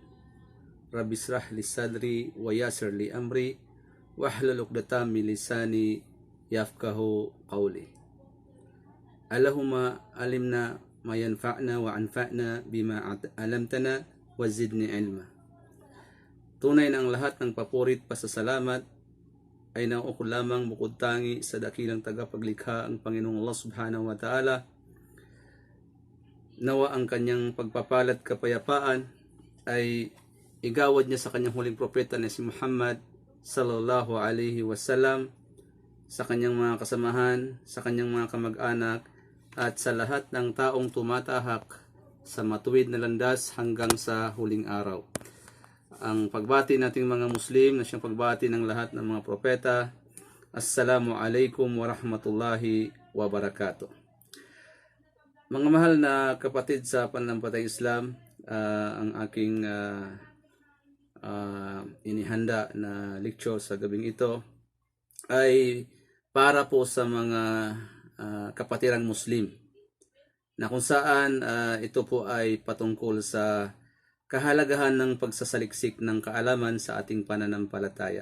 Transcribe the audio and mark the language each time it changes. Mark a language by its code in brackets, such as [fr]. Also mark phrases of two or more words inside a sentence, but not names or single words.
[ar] رب اشرح لي صدري ويسر لي أمري واحلل عقدة من لساني يفقهوا قولي. اللهم علمنا ما ينفعنا وانفعنا بما علمتنا وزدني علما. [tl] Tunay na ang lahat ng papurit pasasalamat ay nauukol lamang bukod tangi sa dakilang tagapaglikha ang Panginoong Allah [ar] سبحانه وتعالى. [tl] Nawa ang kanyang pagpapalat kapayapaan ay igawad niya sa kanyang huling propeta na si Muhammad [ar] صلى الله عليه وسلم, [tl] sa kanyang mga kasamahan, sa kanyang mga kamag-anak, at sa lahat ng taong tumatahak sa matuwid na landas hanggang sa huling araw. Ang pagbati nating mga Muslim na siyang pagbati ng lahat ng mga propeta. [ar] السلام عليكم ورحمة الله وبركاته. [tl] Mga mahal na kapatid sa pananampalatayang Islam, ang aking inihanda na lecture sa gabing ito ay para po sa mga kapatiran Muslim, na kung saan ito po ay patungkol sa kahalagahan ng pagsasaliksik ng kaalaman sa ating pananampalataya.